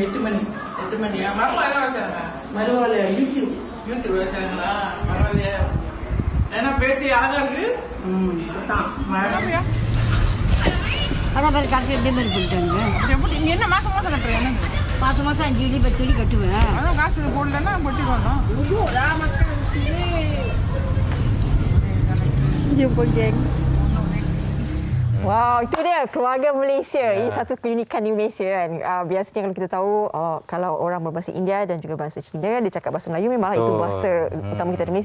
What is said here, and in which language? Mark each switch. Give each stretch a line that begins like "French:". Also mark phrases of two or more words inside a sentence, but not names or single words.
Tamil: 8 மணி. 8 மணியா? மருமக என்ன வயசாங்க? மருமகள் யூடியூப் வயசாங்களா? பரவாயில்லையா? ஏன்னா பேத்தி அழகா இருக்கு. அதான் பேர் கரெக்டாக இதே மாதிரி போயிட்டாங்க. நீங்க என்ன மாசம் மாசம் கட்டுறீங்க? என்னது? மாதம் 5 வெள்ளி 10 வெள்ளி கட்டுவேன். அதான் காசு போடலன்னா பொட்டிடுவோம் தான்.
Malay: Jumpa geng. Wow, itu dia keluarga Malaysia. Ini satu keunikan di Malaysia kan. Biasanya kalau kita tahu kalau orang berbahasa India dan juga bahasa Cina, dia cakap bahasa Melayu, memanglah itu bahasa utama kita di Malaysia.